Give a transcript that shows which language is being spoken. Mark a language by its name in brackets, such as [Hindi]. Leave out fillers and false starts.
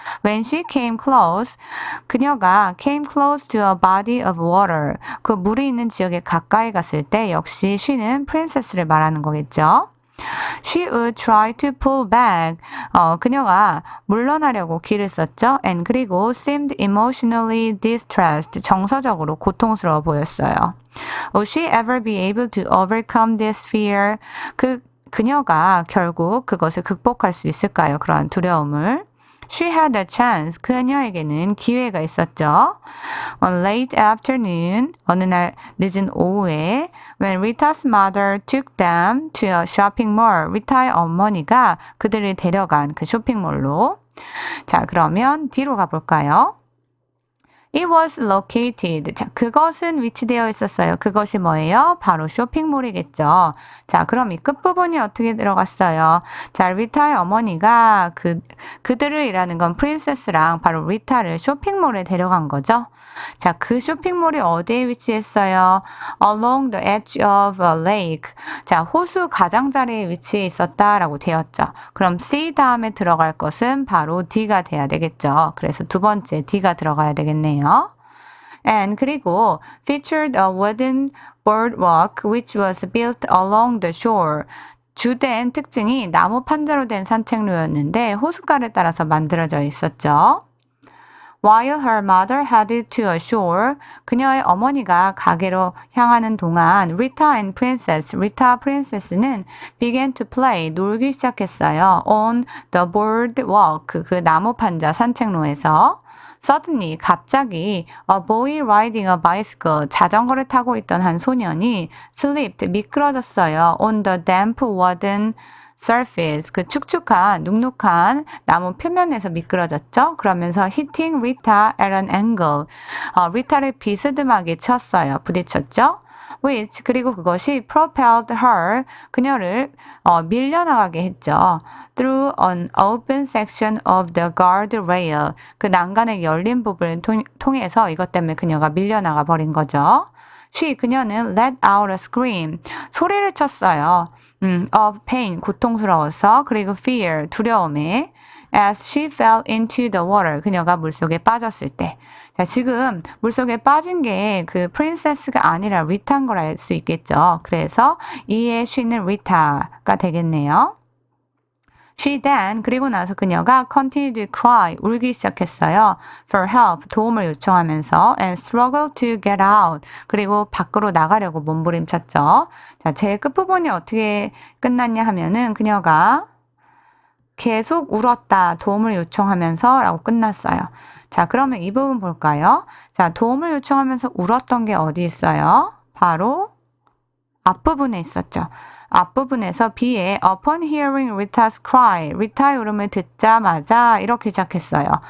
[English] When she came close, [Korean] 그녀가 [English] came close to a body of water, [Korean] 그 물이 있는 지역에 가까이 갔을 때 역시 she는 princess를 말하는 거겠죠. [English] She would try to pull back. [Korean] 그녀가 물러나려고 기를 썼죠. [English] And [Korean] 그리고 [English] seemed emotionally distressed. [Korean] 정서적으로 고통스러워 보였어요. [English] Would she ever be able to overcome this fear? [Korean] 그녀가 결국 그것을 극복할 수 있을까요? 그러한 두려움을. [English] She had a chance. [Korean] 그녀에게는 기회가 있었죠. [English] On late afternoon, [Korean] 어느 날 늦은 오후에 [English] when Rita's mother took them to a shopping mall, [Korean] 리타의 어머니가 그들을 데려간 그 쇼핑몰로. 자, 그러면 뒤로 가볼까요? [English] It was located. [Korean] 자, 그것은 위치되어 있었어요. 그것이 뭐예요? 바로 쇼핑몰이겠죠. 자, 그럼 이 끝부분이 어떻게 들어갔어요? 자, 리타의 어머니가 그들을 이라는 건 프린세스랑 바로 리타를 쇼핑몰에 데려간 거죠. 자, 그 쇼핑몰이 어디에 위치했어요? [English] Along the edge of a lake. [Korean] 자, 호수 가장자리에 위치해 있었다라고 되었죠. 그럼 C 다음에 들어갈 것은 바로 D가 돼야 되겠죠. 그래서 두 번째 D가 들어가야 되겠네요. [English] And [Korean] 그리고 [English] featured a wooden boardwalk which was built along the shore. [Korean] 주된 특징이 나무 판자로 된 산책로였는데 호숫가를 따라서 만들어져 있었죠. [English] While her mother headed to a shore, [Korean] 그녀의 어머니가 가게로 향하는 동안 [English] Rita and Princess, Rita Princess는 began to play, [Korean] 놀기 시작했어요. [English] On the boardwalk, [Korean] 그 나무 판자 산책로에서. [English] Suddenly, [Korean] 갑자기 [English] a boy riding a bicycle, [Korean] 자전거를 타고 있던 한 소년이 [English] slipped, [Korean] 미끄러졌어요. [English] On the damp wooden surface, [Korean] 그 축축한 눅눅한 나무 표면에서 미끄러졌죠. 그러면서 [English] hitting Rita at an angle, [Korean] 리타를 비스듬하게 쳤어요. 부딪혔죠. [English] Which, [Korean] 그리고 그것이 [English] propelled her, [Korean] 그녀를 밀려나가게 했죠. [English] Through an open section of the guardrail, [Korean] 그 난간의 열린 부분을 통해서 이것 때문에 그녀가 밀려나가 버린 거죠. 그녀는 [English] let out a scream, [Korean] 소리를 쳤어요. [English] of pain, [Korean] 고통스러워서, 그리고 [English] fear, [Korean] 두려움에, [English] as she fell into the water, [Korean] 그녀가 물속에 빠졌을 때. 자, 지금 물속에 빠진 게 그 프린세스가 아니라 리타인 걸 알 수 있겠죠. 그래서 이에 she는 리타가 되겠네요. [English] She then, [Korean] 그리고 나서 그녀가 [English] continued to cry, [Korean] 울기 시작했어요. [English] For help, [Korean] 도움을 요청하면서 [English] and struggled to get out, [Korean] 그리고 밖으로 나가려고 몸부림쳤죠. 자, 제일 끝부분이 어떻게 끝났냐 하면은 그녀가 계속 울었다, 도움을 요청하면서 라고 끝났어요. 자, 그러면 이 부분 볼까요? 자, 도움을 요청하면서 울었던 게 어디 있어요? 바로 앞부분에 있었죠. 앞부분에서 B에 [English] upon hearing Rita's cry, [Korean] 리타의 울음을 듣자마자 이렇게 시작했어요.